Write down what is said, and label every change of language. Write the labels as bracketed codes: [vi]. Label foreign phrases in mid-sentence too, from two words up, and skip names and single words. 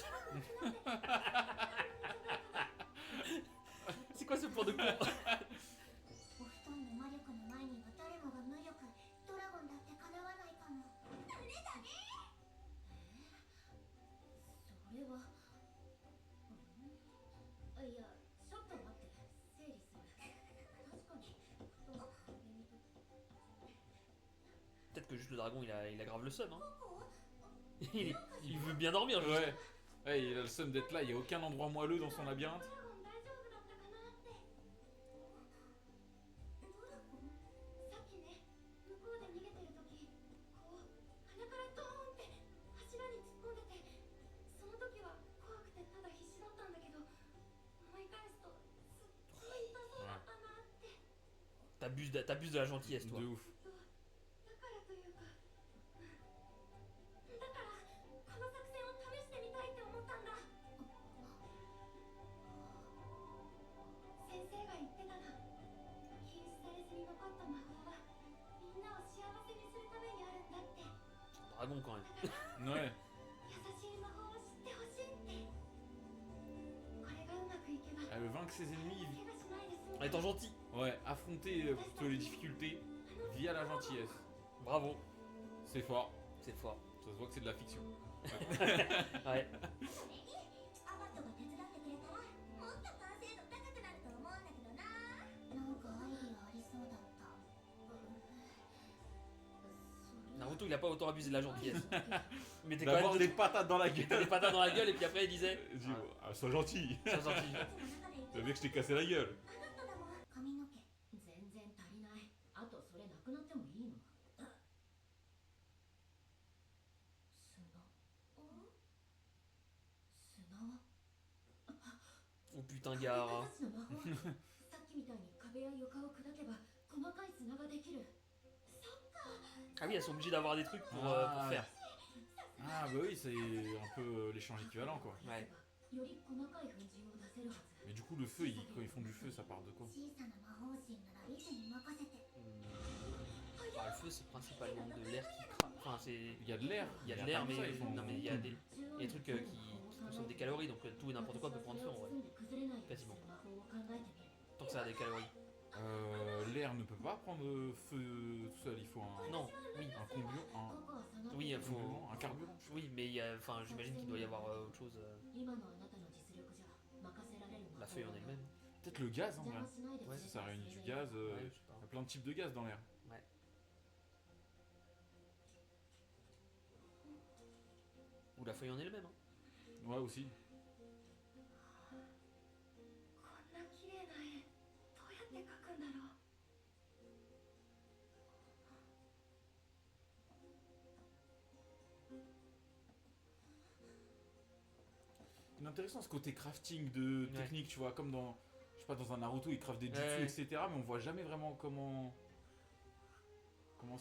[fr] C'est quoi ce plan de con? [ja] お布団の魔力の前には誰もが無力。ドラゴンだってかなわないかも。ダメだね。それは。いや、ちょっと待って、整理する。確かに布団の上にと。 [fr] Peut-être que juste le dragon il a grave le seum. Hein. Il veut bien dormir. Juste. Ouais. Ouais, il a le seum d'être là, il n'y a aucun endroit moelleux dans son labyrinthe. [ja] ドラゴン大丈夫だったかなって。ドラゴン？さっきね、向こうで逃げてる時、こう鼻からドーンって柱に突っ込んでて、その時は怖くてただ必死だったんだけど、思い返すとすっごい痛そうだったなって。 [fr] T'abuses de la gentillesse, toi. De ouf. [ja] だからというか、だからこの作戦を試してみたいって思ったんだ。先生が言ってたな。禁止されずに残った魔法はみんなを幸せにするためにあるんだって。 [fr] Dragon quand même. Ouais. [ja] 優しい魔法を知ってほしいって。これがうまくいけば [fr] Elle veut vaincre ses ennemis. [ja] 怪我しないで済む。 [fr] En étant gentil. Ouais, affronter plutôt les difficultés via la gentillesse. Bravo. C'est fort. C'est fort. Ça se voit que c'est de la fiction. Ouais. [ja] アバットが手伝ってくれたらもっと完成度高くなると思うんだけどな。なんかアイディアありそうだった。 [fr] Naruto il a pas autant abusé de la gentillesse. Il mettait quand D'abord même des patates dans la il mettait gueule. des patates dans la gueule et puis après il disait Il dit, ah, sois gentil. sois gentil. T'as vu que je t'ai cassé la gueule. [ja] あなただもん。髪の毛全然足りない。あとそれなくなってもいいの？砂。 [fr] Oh putain Gaara. [ja] さっきみたいに壁や床を砕けば細かい砂ができる。 [fr] Ah oui, elles sont obligées d'avoir des trucs pour faire. Ah bah oui, c'est un peu l'échange équivalent quoi. Ouais. [ja] より細かい粉塵を出せるはず。 [fr] Mais du coup le feu, quand ils font du feu, ça part de quoi? [ja] 小さな魔法陣ならリズに任せて。 [fr] Bah, le feu c'est principalement de l'air qui craque. Enfin c'est. Il y a de l'air. Il y a de l'air pas mais. que ça, ils font- Non mais il y a des trucs qui consomment des calories donc tout et n'importe quoi peut prendre feu en vrai. Quasiment. Tant que ça a des calories. L'air ne peut pas prendre feu tout seul, il faut un, Non, oui. un combustible, Oui, il faut. un carburant. Oui, mais il y a. Enfin, j'imagine qu'il doit y avoir autre chose. La feuille en elle-même. Peut-être le gaz en vrai. Ouais. Ça réunit du gaz, Ouais, je sais pas. il y a plein de types de gaz dans l'air. Ouais. Ou la feuille en elle-même. Hein. Ouais aussi. [ja] こんな綺麗な絵どうやって描くんだろう。 [fr] C'est intéressant ce côté crafting de Ouais. technique, tu vois, comme dans, je sais pas, dans un Naruto, ils craftent des jutsu, Ouais. etc. Mais on voit jamais vraiment comment c'est.